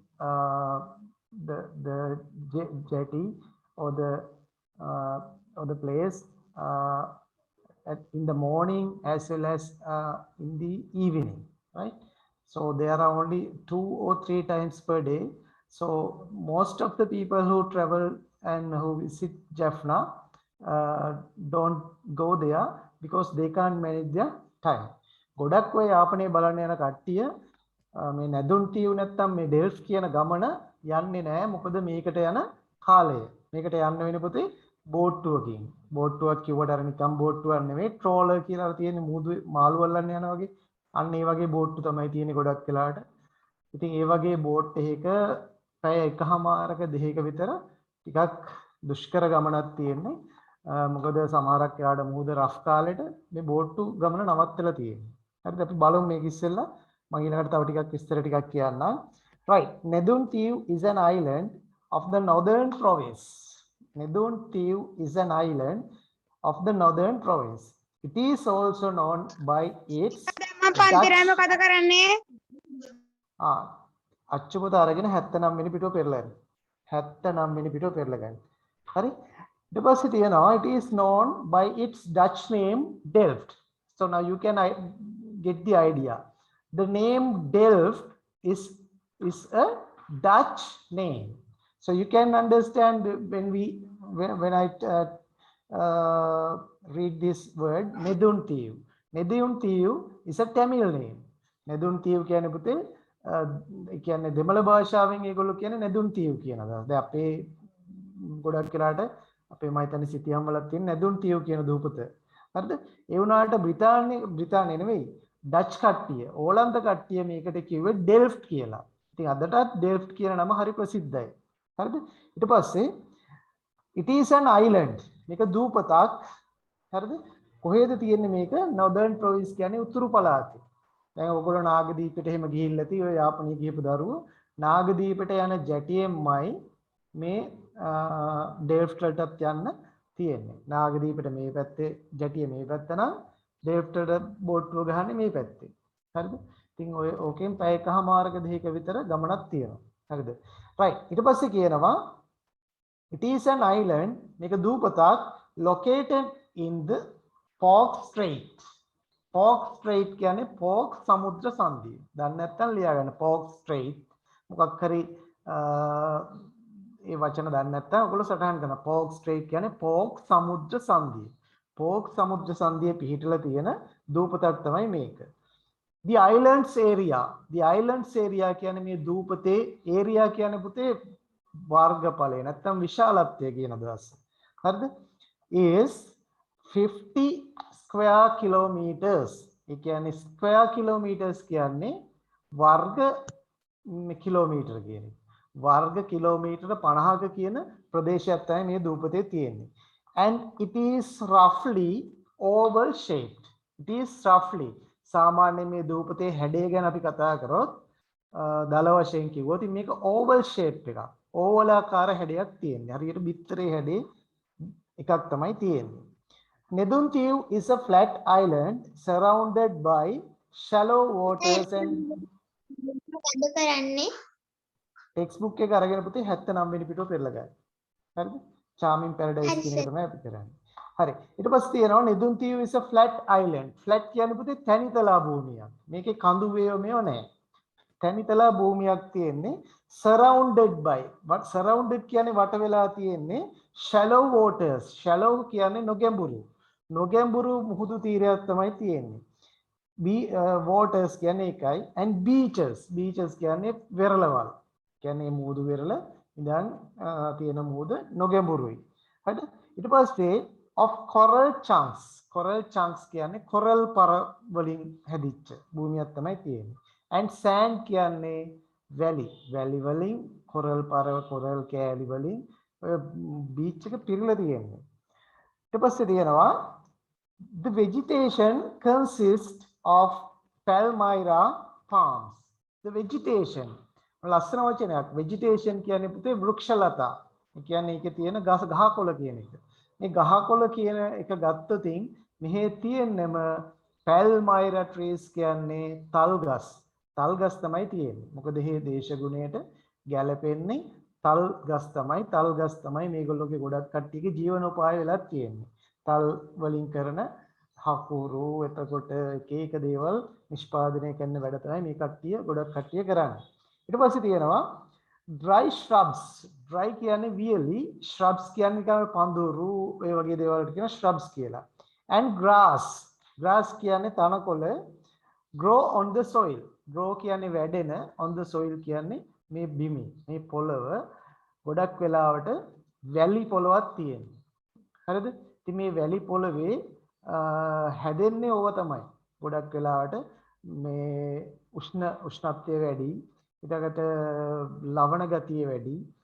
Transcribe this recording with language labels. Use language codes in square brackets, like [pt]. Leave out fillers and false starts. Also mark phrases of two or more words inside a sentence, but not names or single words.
[en] the jetty or the place in the morning as well as in the evening, right? So there are only 2 or 3 times per day. So most of the people who travel and who visit Jaffna don't go there because they can't manage their time. [si] ගොඩක් ඔය යාපනයේ බලන්න යන කට්ටිය මේ නැදුන් ටියු නැත්තම් මේ ඩෙල්ෆ් කියන ගමන යන්නේ නැහැ. මොකද මේකට යන කාලය. මේකට යන්න වෙන පුතේ බෝට්ටුවකින්. බෝට්ටුවක් කිව්වට අර නිකම් බෝට්ටුවක් නෙමෙයි, ට්‍රෝලර් කියලා තියෙන මූදු මාළු අල්ලන්න යන වගේ. අන්න ඒ වගේ බෝට්ටු තමයි තියෙන්නේ ගොඩක් වෙලාට. ඉතින් ඒ වගේ බෝට් එකක පැය එකහමාරක දෙකක විතර ටිකක් දුෂ්කර ගමනක් තියෙන්නේ. මොකද සමහරක් වෙලාට මූද රෆ් කාලෙට මේ බෝට්ටු ගමන නවත්තලා තියෙන්නේ. හරිද? අපි බලමු මේක ඉස්සෙල්ලා. මම ඊළඟට තව ටිකක් විස්තර ටිකක් කියන්නම්. [en] Right. Nedun Tiew is an island of the northern province. Nedun Tiu is an island of the northern province. It is also known by its Dutch. [si] කතා කරන්නේ අච්චුපත අරගෙන 79 වෙනි පිටුව පෙරලන්න. 79 වෙනි පිටුව පෙරල ගන්න. හරි? ඊට පස්සේ තියෙනවා [en] it is known by its Dutch name Delft. So now you can get the idea. The name Delft is a Dutch name. So you can understand when I read this word Nedun Tiu. Nedun Tiu is a Tamil name. [si] Nedun Tiu කියන්නේ පුතේ කියන්නේ දෙමළ භාෂාවෙන් ඒගොල්ලෝ කියන්නේ Nedun Tiu කියන අදහස. දැන් අපේ ගොඩක් වෙලාට අපේ මම හිතන්නේ සිටියම් වල තියෙන Nedun Tiu කියන දූපත. හරිද? ඒ වුණාට බ්‍රිතාන්‍ය නෙවෙයි ඩච් කට්ටිය ඕලන්ද කට්ටිය මේකට කිව්වේ ඩෙල්ෆ්ට් කියලා. ඉතින් අදටත් ඩෙල්ෆ්ට් කියන නම හරි ප්‍රසිද්ධයි. හරිද? ඊට පස්සේ [en] it is an island. [si] මේක දූපතක්. හරිද? කොහෙද තියෙන්නේ මේක? [en] northern province [si] කියන්නේ උතුරු පළාතේ. දැන් ඔයගොල්ලෝ නාගදීපෙට එහෙම ගිහිල්ලා තියෙයි ඔය යාපනයේ ගිහපු දරුවෝ නාගදීපෙට යන ජැටියෙන්මයි මේ ඩෙල්ෆ්ට් වලටත් යන්න තියෙන්නේ. නාගදීපෙට මේ පැත්තේ ජැටිය මේ පැත්ත නම් ඩෙල්ෆ්ට් වලට බෝට්ටුව ගහන්නේ මේ පැත්තේ. හරිද? ඉතින් ඔය ඕකෙන් පැය එකමාරක දෙකක විතර ගමනක් තියෙනවා. හරිද? right. ඊට පස්සේ කියනවා [en] it is an island [si] මේක දූපතක් [en] located in the Pork Strait. [si] Pork Strait කියන්නේ Pork සමුද්‍ර සංධිය. දන්නේ නැත්නම් ලියා ගන්න Pork Strait. මොකක් හරි ඒ වචන දන්නේ නැත්නම් ඔයගොල්ලෝ සටහන් කරන්න. Pork Strait කියන්නේ Pork සමුද්‍ර සංධිය. Pork සමුද්‍ර සංධිය පිහිටලා තියෙන දූපතක් තමයි මේක. [en] The islands area. The islands area [si] කියන්නේ මේ දූපතේ area කියන්නේ පුතේ වර්ගඵලය නැත්නම් විශාලත්වය කියන අදහස. හරිද? [en] is 50 square kilometers. [si] ඒ කියන්නේ [en] square kilometers [si] කියන්නේ වර්ග කිලෝමීටර කියන එක. වර්ග කිලෝමීටර 50ක කියන ප්‍රදේශයක් තමයි මේ දූපතේ තියෙන්නේ. [en] And it is roughly oval shaped. It is roughly [si] සාමාන්‍ය මේ දූපතේ හැඩය ගැන අපි කතා කරොත් දල වශයෙන් කිව්වොත් මේක [en] oval shape [si] එකක්. oval ආකාර හැඩයක් තියෙන්නේ. හරියට බිත්තරේ හැඩේ එකක් තමයි තියෙන්නේ. [en] Nedun Tiu is a flat island surrounded by shallow waters and textbook [si] එක අරගෙන පුතේ 79 වෙනි පිටුව පෙරලා ගන්න. හරිද? Charming Paradise කියන එක තමයි අපි කරන්නේ. හරි. ඊට පස්සේ තියෙනවා [en] Nedun Tiu is a flat island. [si] flat කියන්නේ පුතේ තනිතලා භූමියක්. මේකේ කඳු වේව මේව නැහැ. තනිතලා භූමියක් තියෙන්නේ [en] surrounded by. what surrounded [si] කියන්නේ වට වෙලා තියෙන්නේ [en] shallow waters. [si] shallow කියන්නේ නොගැඹුරු. නොගැඹුරු මුහුදු තීරයක් තමයි තියෙන්නේ. waters කියන්නේ එකයි [en] and beaches. [si] beaches කියන්නේ වෙරළවල්. කියන්නේ මුහුදු වෙරළ ඉඳන් තියෙන මුහුද නොගැඹුරුයි. හරිද? ඊට පස්සේ [en] of coral chunks. coral chunks [si] කියන්නේ coral පර වලින් හැදිච්ච භූමියක් තමයි තියෙන්නේ. [en] and sand [si] කියන්නේ [en] valley. valley [si] වලින් coral පර coral කෑලි වලින් ඔය beach එක පිරලා තියෙන්නේ. ඊට පස්සේ තියෙනවා [en] the vegetation consists of palmyra palms. the vegetation [si] ලස්සන වචනයක්. vegetation කියන්නේ පුතේ වෘක්ෂලතා. ඒ කියන්නේ ඒකේ තියෙන ගහකොළ කියන එක. මේ ගහකොළ කියන එක ගත්තොතින් මෙහි තියෙන්නම [en] palmyra trees [si] කියන්නේ තල් ගස්. තල් ගස් තමයි තියෙන්නේ. මොකද මේ දේශගුණයට ගැලපෙන්නේ තල් ගස් තමයි. තල් ගස් තමයි මේගොල්ලෝගේ ගොඩක් කට්ටියගේ ජීවනෝපාය වෙලා තියෙන්නේ. තල් වලින් කරන හකුරු එතකොට එක එක දේවල් නිෂ්පාදනය කරන වැඩ තමයි මේ කට්ටිය ගොඩක් කට්ටිය කරන්නේ. ඊට පස්සේ තියෙනවා [en] dry shrubs. [si] dry කියන්නේ වියලි, shrubs කියන්නේ නිකන් පඳුරු ඒ වගේ දේවල් වලට කියන shrubs කියලා. [en] and grass. grass [si] කියන්නේ තනකොළ. [en] grow on the soil. grow [si] කියන්නේ වැඩෙන, [en] on the soil [si] කියන්නේ මේ බිමේ, මේ පොළව ගොඩක් වෙලාවට වැලි පොළවක් තියෙනවා. හරිද? ඉතින් මේ වැලි පොළවේ හැදෙන්නේ ඕව තමයි. ගොඩක් වෙලාවට මේ උෂ්ණත්වය වැඩි, ඊටකට ලවණ ගතිය වැඩි.